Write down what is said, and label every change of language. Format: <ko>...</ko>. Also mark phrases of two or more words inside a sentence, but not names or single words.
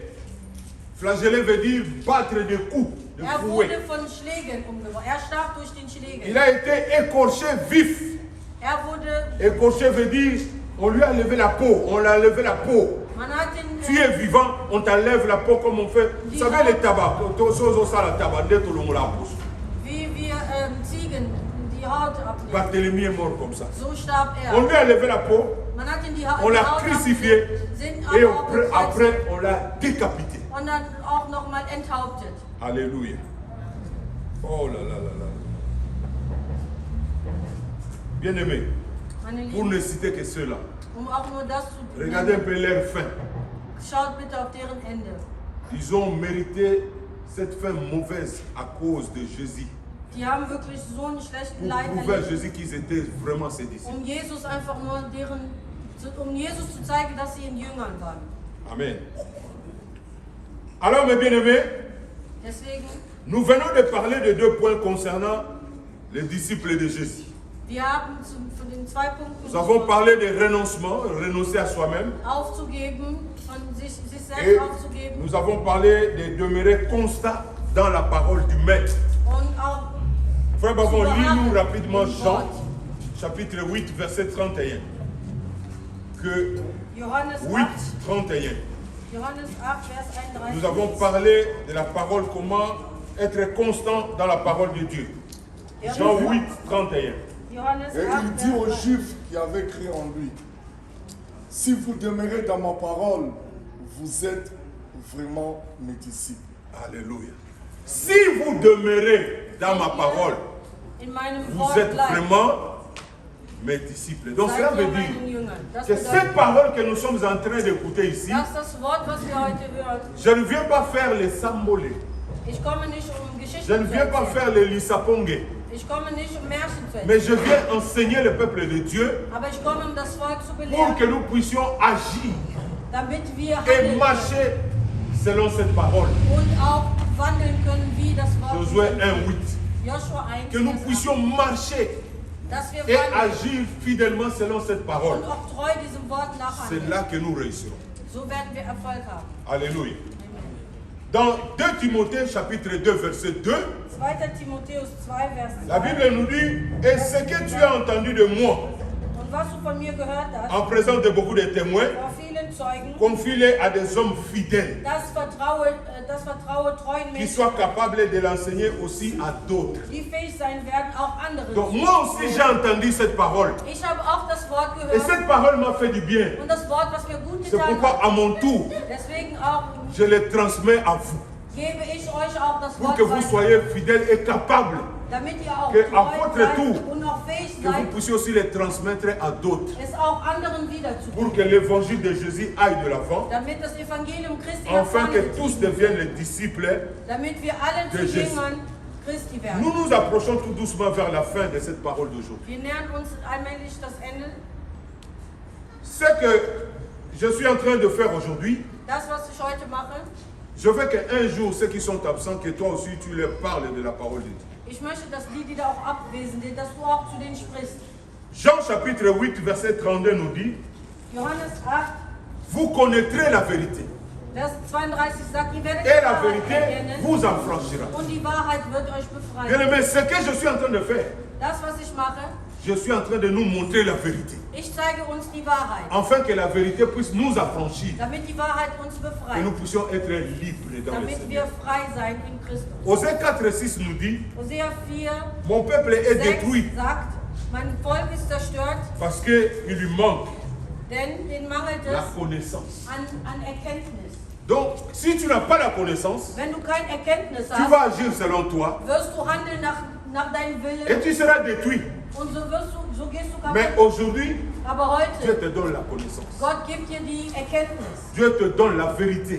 <fr>Flagellé veut dire battre des coups, de fouet.</fr> <de>Wurde von Schlägen umgebracht. Starb durch den Schlägen.</de> <fr>Il a été écorché vif.</fr> <de>Wurde,</de> <fr>Écorché veut dire on lui a levé la peau, on l'a levé la peau.</fr> <de>man hat ihn,</de> <fr>Tu es vivant, on t'enlève la peau comme on fait. Vous savez les tabacs,</fr> <de>wie wir Ziegen die Haut abnehmen.</de> <fr>Barthélemy est mort comme ça.</fr> <de>So starb</de> <fr>On lui a levé la peau,</fr> <de>Man hat ihn die</de> <fr>on</fr> <de>die</de> <fr>l'a</fr> <de>Haut</de> <fr>crucifié</fr> <de>abgenommen, sind</de> <fr>et</fr> <de>aber auch gekreuzigt</de> <fr>après on l'a décapité.</fr> <de>und dann auch nochmal enthauptet.</de> <fr>Alléluia. Oh là là là là. Bien-aimés,</fr> <de>Meine</de> <fr>pour</fr> <de>Lieben,</de> <fr>ne citer que ceux-là,</fr> <de>auch nur das zu</de> <fr>regardez un</fr> <de>nennen.</de> <fr>peu leur fin.</fr> <de>Schaut bitte auf deren Ende.</de> <fr>Ils ont mérité cette fin mauvaise à cause de Jésus.</fr> <de>Die haben wirklich so einen schlechten</de> <fr>Pour</fr> <de>Leid</de> <fr>prouver à</fr> <de>erlebt,</de> <fr>Jésus qu'ils étaient vraiment ses disciples.</fr> <de>Jesus einfach nur um Jesus zu zeigen, dass sie in Jüngern waren.</de> <fr>Amen. Alors mes bien-aimés,</fr> <de>Deswegen,</de> <fr>nous venons de parler de deux points concernant les disciples de Jésus.</fr> <de>wir haben von den 2 Punkten</de> <fr>Nous avons parlé de renoncement, renoncer à soi-même.</fr> <de>aufzugeben, von sich</de> <fr>Et</fr> <de>selbst aufzugeben</de> <fr>nous avons parlé de demeurer constant dans la parole du Maître.</fr> <de>und auch</de> <fr>Frère Bavon, lis-nous rapidement</fr> <de>im</de> <fr>Jean,</fr> <de>Wort.</de> <fr>chapitre 8, verset 31. Que</fr> <de>Johannes 8, 8, 31. Johannes 8, Vers 31.</de> <fr>Nous avons parlé de la parole, comment être constant dans la parole de Dieu. Jean 8, 31.</fr> <de>Johannes</de> <fr>Et</fr> <de>8,</de> <fr>il dit aux</fr> <de>Vers 31.</de> <fr>Juifs qui avaient cru en lui, si vous demeurez dans ma parole, vous êtes vraiment mes disciples. Alléluia. Si vous demeurez dans ma parole,</fr> <de>In meinem</de> <fr>vous</fr> <de>Wort</de> <fr>êtes</fr> <de>bleibt,</de> <fr>vraiment mes disciples. Donc cela</fr> <de>seid ihr</de> <fr>veut</fr> <de>meinen</de> <fr>dire</fr> <de>Jüngern. Das</de> <fr>que</fr> <de>bedeutet,</de> <fr>cette parole que nous sommes en train d'écouter ici,</fr> <de>das Wort, was wir heute hören.</de> <fr>je ne viens pas faire les sambolés.</fr> <de>Ich komme nicht, um</de> <fr>Je</fr> <de>Geschichten</de> <fr>ne</fr> <de>zu</de> <fr>viens pas</fr> <de>erzählen.</de> <fr>faire les lisapongé.</fr> <de>Ich komme nicht, um Märchen zu</de> <fr>mais</fr> <de>erzählen.</de> <fr>je viens enseigner le peuple de Dieu</fr> <de>Aber ich komme, um das Volk zu</de> <fr>pour</fr> <de>belehren,</de> <fr>que nous puissions agir</fr> <de>damit wir</de> <fr>et</fr> <de>handeln</de> <fr>marcher selon cette parole.</fr> <de>und auch wandeln können, wie das Wort</de> <fr>Josué</fr> <de>ist.</de> <fr>1:8.</fr> <de>Joshua 1,</de> <fr>Que nous</fr> <de>Vers 8.</de> <fr>puissions marcher</fr> <de>Dass wir</de> <fr>et</fr> <de>wandeln</de> <fr>agir fidèlement selon cette parole.</fr> <de>und auch treu diesem Wort</de> <fr>C'est</fr> <de>nachhandeln.</de> <fr>là que nous réussirons.</fr> <de>So werden wir Erfolg haben.</de> <fr>Alléluia. Amen. Dans 2 Timothée chapitre 2 verset 2,</fr> <de>2. Timotheus 2, Vers 2.</de> <fr>la Bible nous dit, et ce que tu as entendu de moi</fr> <de>Und was du von mir gehört hast,</de> <fr>en présence de beaucoup de témoins,</fr> <de>vor vielen Zeugen,</de> <fr>confie-les à des hommes fidèles</fr> <de>das vertraue treuen</de> <fr>qui</fr> <de>Menschen,</de> <fr>soient capables de l'enseigner aussi à d'autres.</fr> <de>die fähig sein werden, auch anderen</de> <fr>Donc</fr> <de>zu</de> <fr>moi aussi j'ai entendu cette parole.</fr> <de>Ich habe auch das Wort</de> <fr>Et</fr> <de>gehört</de> <fr>cette parole m'a fait du bien.</fr> <de>und das Wort, was mir gut</de> <fr>C'est</fr> <de>getan</de> <fr>pourquoi</fr> <de>hat.</de> <fr>à mon tour,</fr> <de>Deswegen auch</de> <fr>je le transmets à vous.</fr> <de>gebe ich euch auch das</de> <fr>Pour</fr> <de>Wort</de> <fr>que vous</fr> <de>weiter,</de> <fr>soyez fidèles et capables.</fr> <de>damit ihr auch</de> <fr>que à</fr> <de>treu</de> <fr>votre</fr> <de>seid</de> <fr>tour,</fr> <de>und auch fähig</de> <fr>Que vous</fr> <de>seid,</de> <fr>puissiez aussi les transmettre à d'autres.</fr> <de>es auch anderen wiederzugeben,</de> <fr>Pour que l'évangile de Jésus aille de l'avant.</fr> <de>damit das Evangelium Christi nach</de> <fr>Afin</fr> <de>vorne</de> <fr>que tous</fr> <de>getrieben</de> <fr>deviennent</fr> <de>wird,</de> <fr>les disciples.</fr> <de>damit wir alle</de> <fr>de</fr> <de>zu</de> <fr>Jésus.</fr> <de>Jüngern Christi werden.</de> <fr>Nous nous approchons tout doucement vers la fin de cette parole d'aujourd'hui.</fr> <de>Wir nähern uns allmählich das Ende.</de> <fr>Ce que je suis en train de faire aujourd'hui,</fr> <de>Das, was ich heute mache,</de> <fr>je veux qu'un jour, ceux qui sont absents, que toi aussi tu leur parles de la parole de Dieu.</fr> <de>ich möchte, dass die da auch abwesend sind, dass du auch zu denen sprichst.</de> <fr>Jean chapitre 8, verset 32 nous dit,</fr> <de>Johannes 8,</de> <fr>vous connaîtrez la vérité.</fr> <de>Vers 32 sagt, ihr werdet</de> <fr>Et</fr> <de>die</de> <fr>la</fr> <de>Wahrheit</de> <fr>vérité</fr> <de>erkennen</de> <fr>vous affranchira.</fr> <de>und die Wahrheit wird euch</de> <fr>Bien</fr> <de>befreien.</de> <fr>aimé, ce que je suis en train de faire,</fr> <de>Das, was ich mache,</de> <fr>je suis en train de nous montrer la vérité.</fr> <de>ich zeige uns die Wahrheit,</de> <fr>Afin que la vérité puisse nous affranchir.</fr> <de>damit die Wahrheit uns</de> <fr>Que nous</fr> <de>befreit,</de> <fr>puissions être libres dans le</fr> <de>damit</de> <fr>Seigneur.</fr> <de>wir frei sein in Christus.</de> <fr>Osée 4,6 nous dit,</fr> <de>Hosea 4,</de> <fr>mon peuple est</fr> <de>6</de> <fr>détruit</fr> <de>sagt, mein Volk ist zerstört,</de> <fr>parce qu'il lui manque</fr> <de>denn denen mangelt</de> <fr>la</fr> <de>es</de> <fr>connaissance.</fr> <de>an Erkenntnis.</de> <fr>Donc, si tu n'as pas la connaissance,</fr> <de>Wenn du kein Erkenntnis</de> <fr>tu</fr> <de>hast,</de> <fr>vas agir selon toi</fr> <de>wirst du handeln nach deinem</de> <fr>et</fr> <de>Willen</de> <fr>tu seras détruit.</fr> <de>und so gehst du</de> <fr>Mais</fr> <de>kaputt.</de> <fr>aujourd'hui,</fr> <de>Aber</de> <fr>Dieu</fr> <de>heute,</de> <fr>te donne la connaissance.</fr> <de>Gott gibt dir die Erkenntnis.</de> <fr>Dieu te donne la vérité</fr>